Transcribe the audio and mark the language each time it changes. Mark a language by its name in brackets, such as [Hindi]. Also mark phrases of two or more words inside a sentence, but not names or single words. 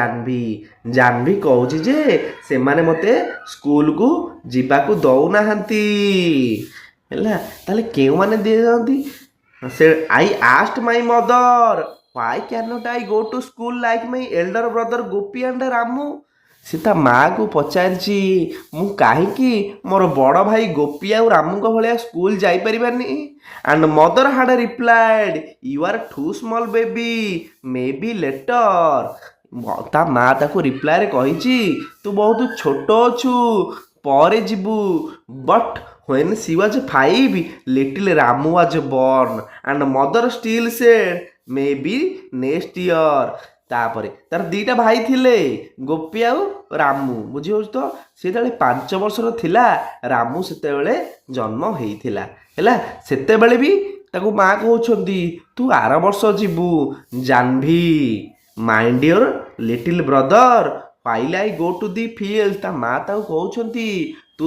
[Odia] ଜାହ୍ନବୀ କହୁଛି ଯେ ସେମାନେ ମୋତେ ସ୍କୁଲକୁ ଯିବାକୁ ଦଉନାହାନ୍ତି ହେଲା ତାହେଲେ କେଉଁମାନେ ଦିଅନ୍ତି [English] ସେ I asked my mother Why cannot I go to school like my elder brother Gopi and Ramu? [Odia] ସେ ତା ମାଆକୁ ପଚାରିଛି ମୁଁ କାହିଁକି ମୋର ବଡ଼ ଭାଇ ଗୋପୀ ଆଉ ରାମୁଙ୍କ ଭଳିଆ ସ୍କୁଲ ଯାଇପାରିବାନି [English] And mother had replied you are too small baby may be later [Odia] ତା ମା ତାକୁ ରିପ୍ଲାଏରେ କହିଛି ତୁ ବହୁତ ଛୋଟ ଅଛୁ ପରେ ଯିବୁ [English] But when she was 5 little Ramu was born and mother still said maybe next year [Odia] ତାପରେ ତାର ଦିଟା ଭାଇ ଥିଲେ ଗୋପୀ ଆଉ ରାମୁ ବୁଝିହେଉଛି ତ ସେ ଯେତେବେଳେ 5 ବର୍ଷର ଥିଲା ରାମୁ ସେତେବେଳେ ଜନ୍ମ ହେଇଥିଲା ହେଲା ସେତେବେଳେ ବି ତାକୁ ମା କହୁଛନ୍ତି ତୁ ଆର ବର୍ଷ ଯିବୁ ଜାହ୍ନବୀ [English] Mind your little brother while I go to the field [Odia] ତା ମା ତାକୁ କହୁଛନ୍ତି ତୁ